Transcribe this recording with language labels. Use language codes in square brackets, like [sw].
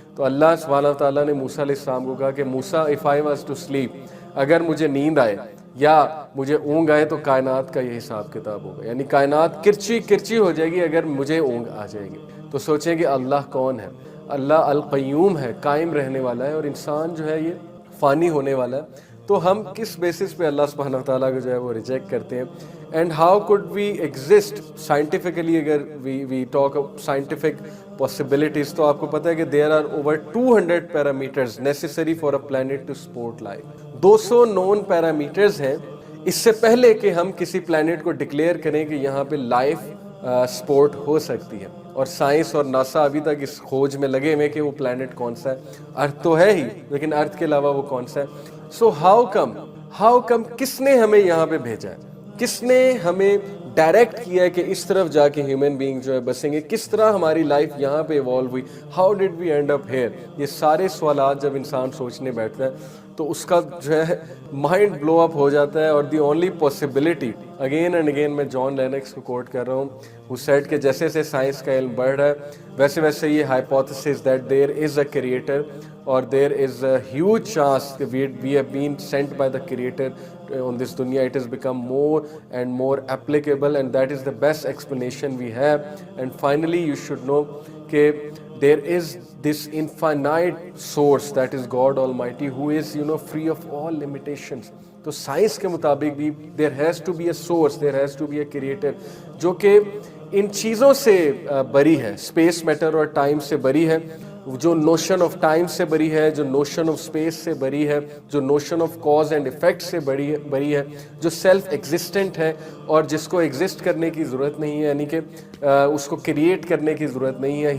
[ur] تو اللہ سبحانہ تعالیٰ نے موسیٰ علیہ السلام کو کہا کہ موسیٰ [en] if I was to sleep, [ur] اگر مجھے نیند آئے یا مجھے اونگ آئے تو کائنات کا یہ حساب کتاب ہوگا, یعنی کائنات کرچی کرچی ہو جائے گی اگر مجھے اونگ آ جائے گی. تو سوچیں کہ اللہ کون ہے؟ اللہ القیوم ہے, قائم رہنے والا ہے, اور انسان جو ہے یہ فانی ہونے والا ہے. تو ہم کس بیسس پہ اللہ سبحانہ وتعالیٰ کو جو ہے وہ ریجیکٹ کرتے ہیں. [en] And how could we exist scientifically. اگر we talk scientific possibilities, [ur] تو آپ کو پتہ ہے کہ [en] there are over 200 parameters necessary for a planet to support life. 200 known parameters [ur] ہیں اس سے پہلے کہ ہم کسی پلانٹ کو ڈکلیئر کریں کہ یہاں پہ لائف سپورٹ ہو سکتی ہے. اور سائنس اور ناسا ابھی تک اس کھوج میں لگے ہوئے کہ وہ پلانٹ کون سا ہے. ارتھ تو ہے ہی, لیکن ارتھ کے علاوہ وہ کون سا ہے. [en] so how come [ur] کس نے ہمیں یہاں پہ بھیجا ہے, کس نے ہمیں ڈائریکٹ کیا ہے کہ اس طرف جا کے ہیومن بینگ جو ہے بسیں گے, کس طرح ہماری لائف یہاں پہ ایوالو ہوئی, [en] How did we end up here. [ur] یہ سارے سوالات جب انسان سوچنے بیٹھتا ہے تو اس کا جو ہے مائنڈ بلو اپ ہو جاتا ہے. [en] اور the only possibility, again and again [ur] میں جان لینکس کو کوٹ کر رہا ہوں, [en] وہ سیڈ [ur] کہ جیسے جیسے سائنس کا علم بڑھ رہا ہے ویسے ویسے یہ [en] Hypothesis that there is a creator اور there is a huge chance کہ we have been sent by the creator on this dunya. It has become more and more applicable and that is the best explanation we have. And finally you should know that there is this infinite source that is God Almighty who is free of all limitations. [ur] تو science کے مطابق بھی [en] there has to be a source, there has to be a creator [ur] جو کہ ان چیزوں سے بری ہے, اسپیس میٹر اور ٹائم سے بری ہے, جو نوشن آف ٹائم سے بری ہے, جو نوشن آف اسپیس سے بری ہے, جو notion of cause and effect سے بری ہے, جو سیلف ایگزسٹنٹ ہے اور جس کو ایگزسٹ کرنے کی ضرورت نہیں ہے, یعنی کہ اس کو کریٹ کرنے کی ضرورت نہیں ہے.